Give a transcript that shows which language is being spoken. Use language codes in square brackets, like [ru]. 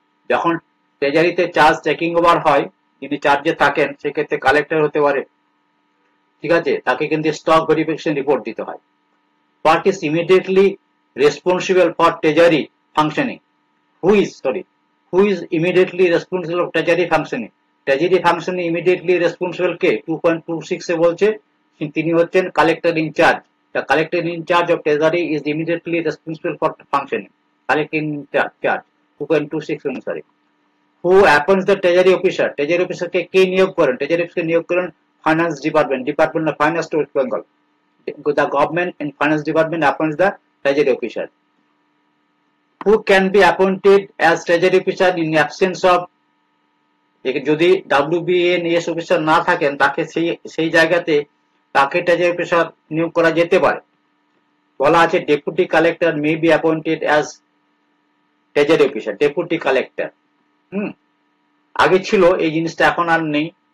[bn] যখন ট্রেজারিতে charge trekking over হয়, যিনি চার্জে থাকেন সেক্ষেত্রে কালেক্টর হতে পারে, ঠিক আছে, তাকে কিন্তু স্টক ভেরিফিকেশন রিপোর্ট দিতে হয়। [en] What is immediately responsible for treasury functioning? Who is immediately responsible of treasury functioning? [bn] Treasury functioning immediately responsible কে 2.26 এ বলছে তিনি হচ্ছেন collector in charge. [en] The collector in charge of treasury is immediately responsible for functioning. Collector in charge 2.26 অনুসারে। Who appoints the treasury officer? [bn] treasury officer কে নিয়োগ করেন? treasury officer নিয়োগ করেন finance department, department of finance West Bengal. [en] The government and finance department appoints the treasury officer. Who can be appointed as treasury officer in absence of? [bn] যদি WBNS officer না থাকেন তাকে সেই জায়গাতে তাকে ট্রেজারি অফিসার নিয়োগ করা যেতে পারে। বলা আছে [en] Deputy collector may be appointed as treasury officer. [bn] Deputy collector আগে ছিল এই জিনিসটা, এখন আর নেই।